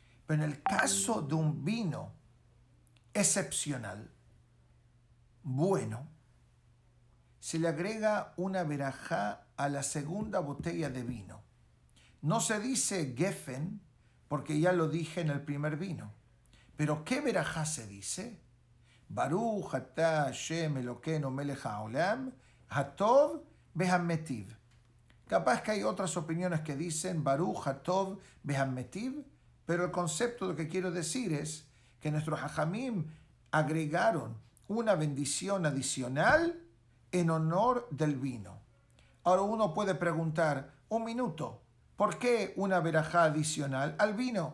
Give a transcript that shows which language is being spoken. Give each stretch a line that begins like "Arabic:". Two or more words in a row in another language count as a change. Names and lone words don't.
Spanish: Pero en el caso de un vino excepcional, bueno, se le agrega una verajá a la segunda botella de vino. No se dice gefen, porque ya lo dije en el primer vino. Pero ¿qué verajá se dice?
Hebrew: ברוך אתה השם אלוקינו מלך העולם, הטוב והמטיב.
Spanish: Capaz que hay otras opiniones que dicen
Hebrew: ברוך הטוב והמטיב,
Spanish: pero el concepto, lo que quiero decir es que nuestros hajamim agregaron una bendición adicional en honor del vino. Ahora uno puede preguntar, un minuto, ¿por qué una verajá adicional al vino?